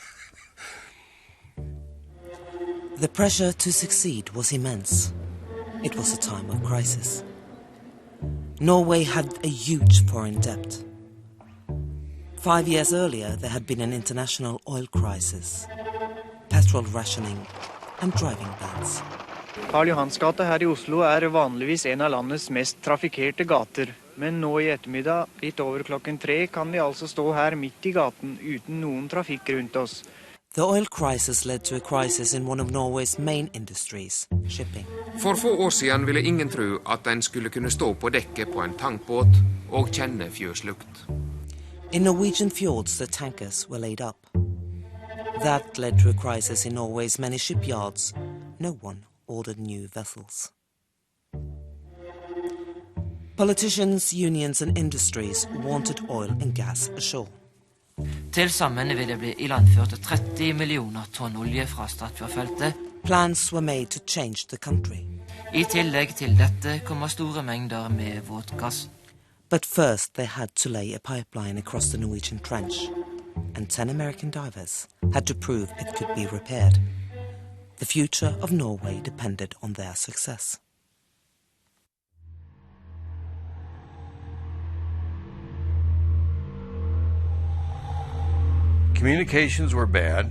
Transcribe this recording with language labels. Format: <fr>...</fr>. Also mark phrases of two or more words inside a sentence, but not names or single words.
<en>The pressure to succeed was immense. It was a time of crisis. Norway had a huge foreign debt. 5 years earlier, there had been an international oil crisis, petrol rationing and driving bans.</en> <no>Karl Johans gate her I Oslo vanligvis en av landets mest trafikkerte gater. Men nå I ettermiddag, litt over klokken 3, kan vi altså stå her midt I gaten uten noen trafikk rundt oss.</no> <en>The oil crisis led to a crisis in one of Norway's main industries, shipping.</en> <no>For få år siden ville ingen tro at en skulle kunne stå på dekket på en tankbåt og kjenne fjøslukt.</no> <en>In Norwegian fjords, the tankers were laid up. That led to a crisis in Norway's many shipyards. No one ordered new vessels. Politicians, unions and industries wanted oil and gas ashore.</en> <no>Til sammen vil det bli ilandført 30 millioner tonn olje fra Statfjordfeltet.</no> <en>Plans were made to change the country.</en> <no>I tillegg til dette kommer store mengder med våtgass.</no> <en>But first they had to lay a pipeline across the Norwegian trench, and 10 American divers had to prove it could be repaired. The future of Norway depended on their success. Communications were bad.</en>